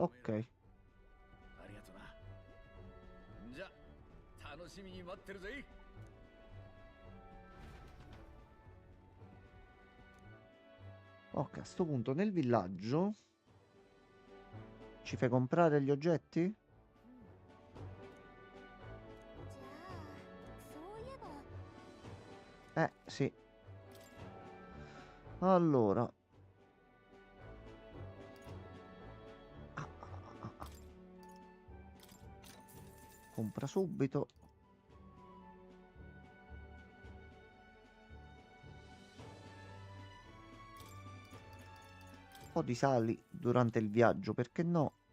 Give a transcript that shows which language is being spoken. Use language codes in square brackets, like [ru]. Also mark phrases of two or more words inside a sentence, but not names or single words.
[it] Ok. [ja] ありがとな。じゃ、楽しみに待ってるぜ。 [it] Ok, a sto punto nel villaggio ci fai comprare gli oggetti? [ja] じゃあ、そういえば、 [it] Sì. Allora. Compra subito. Un po' di sali durante il viaggio, perché no?